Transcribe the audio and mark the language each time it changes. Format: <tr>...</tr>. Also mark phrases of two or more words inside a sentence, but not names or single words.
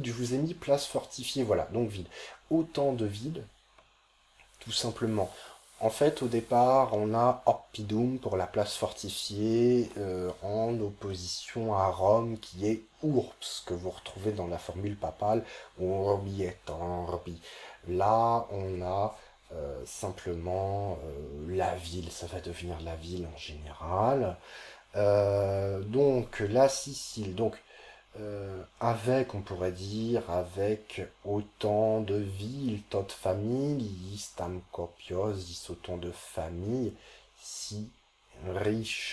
<fr>Je vous ai mis place fortifiée, voilà, donc ville. Autant de villes, tout simplement. En fait, au départ, on a oppidum pour la place fortifiée, en opposition à Rome, qui est urbs, que vous retrouvez dans la formule papale,</fr> <la>urbi et orbi.</la> <fr>Là, on a simplement la ville, ça va devenir la ville en général. Donc la Sicile, donc avec, on pourrait dire, avec autant de villes, tot familles,</fr> <la>tam copiosis,</la> <fr>autant de familles, si riches.</fr>